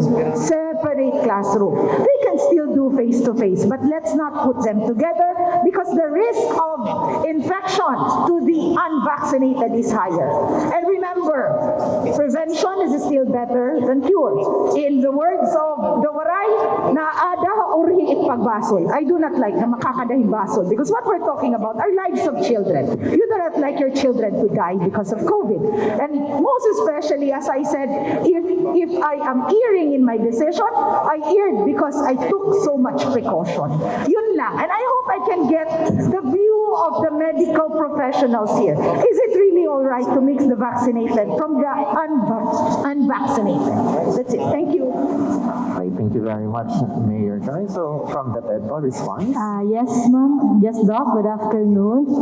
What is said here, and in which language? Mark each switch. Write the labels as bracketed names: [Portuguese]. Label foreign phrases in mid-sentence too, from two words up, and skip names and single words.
[English] Separate classroom. They can still do face-to-face, but let's not put them together because the risk of infection to the unvaccinated is higher. And remember, prevention is still better than cure. In the words of the Waray, [Waray] naada urhi it pagbasol. [English] I do not like [Waray] na makakadahing basol [English] because what we're talking about are lives of children. You do not like your children to die because of COVID. And most especially, as I said, if I am erring in my decision, I erred because I took so much precaution. [Filipino] Yun lang. [English] And I hope I can get the view of the medical professionals here. Is it really all right to mix the vaccinated from the unvaccinated? That's it. Thank you. Right, thank you very much, Mayor Joy. So from the PEDPO response. Yes, ma'am. Yes, Doc. Good afternoon.